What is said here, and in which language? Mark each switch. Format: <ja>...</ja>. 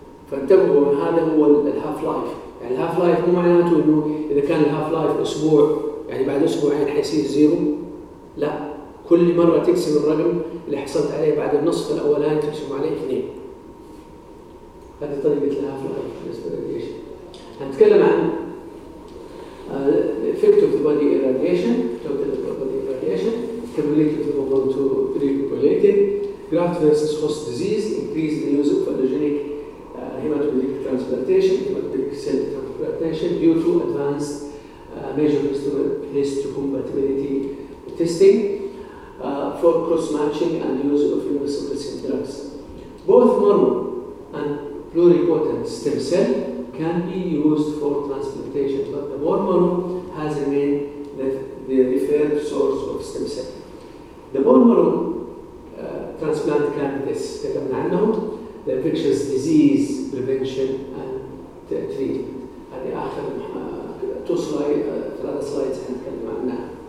<ar>فانتبهوا، هذا هو الهاف لايف. يعني الهاف لايف مو معناته انه اذا كان الهاف لايف اسبوع يعني بعد اسبوعين حيصير زيرو، لا، كل مره تكسب الرقم اللي حصلت عليه بعد النصف الاولاني تكسب عليه 2. هذه طريقه الهاف لايف بالنسبه للراديشن.</ar> <en>هنتكلم عن effect of the body irradiation, total body irradiation, capability to respond to repopulating, graft versus host disease, increase the use of allogeneic hematopoietic transplantation, hematopoietic cell transplantation due to advanced measures to histocompatibility testing, for cross-matching and use of immunosuppressive drugs. Both mono and pluripotent stem cell can be used for transplantation, but the bone marrow has remained the referred source of stem cell. The bone marrow transplant candidates,</en> <ar>كتبنا عنهم,</ar> <en>the infectious disease prevention and treatment.</en> <ar>هذه آخر</ar> <en>two slides,</en> <ar>ثلاثة slides هنتكلم عنها.</ar>